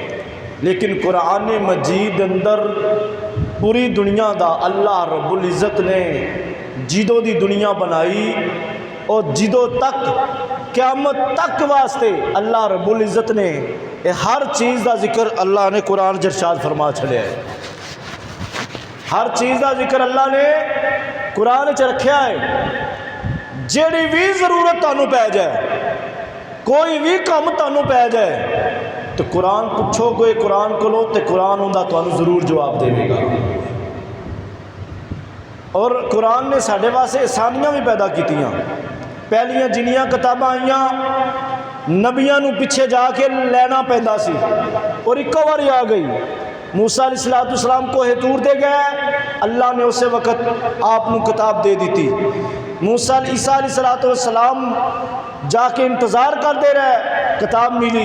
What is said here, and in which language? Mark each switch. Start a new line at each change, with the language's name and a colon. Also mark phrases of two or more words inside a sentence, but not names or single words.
Punjabi: لیکن قرآن مجید اندر پوری دنیا دا اللہ رب العزت نے جدوں دی دنیا بنائی اور جدوں تک قیامت تک واسطے اللہ رب العزت نے ہر چیز دا ذکر اللہ نے قرآن ارشاد فرما چھڑیا ہے. ہر چیز دا ذکر اللہ نے قرآن چ رکھیا ہے. جیڑی بھی ضرورت تانوں پہ جائے، کوئی بھی کام تانوں پہ جائے تو قرآن پوچھو گے قرآن کو لو تو قرآن ہوندا تانوں ضرور جواب دے گا. اور قرآن نے ساڈے واسطے آسانیاں بھی پیدا کیتیاں. پہلیاں جنیاں کتاباں آئیاں نبیاں نو پیچھے جا کے لینا پیندا سی اور ایکو واری آ گئی. موسیٰ
Arabic: علیہ السلام
Punjabi: کوہ طور دے گئے، اللہ نے اسے وقت آپ نو کتاب دے دیتی.
Urdu: موسیٰ عیسیٰ
Arabic: علیہ السلام
Urdu: جا کے انتظار کرتے رہے، کتاب ملی.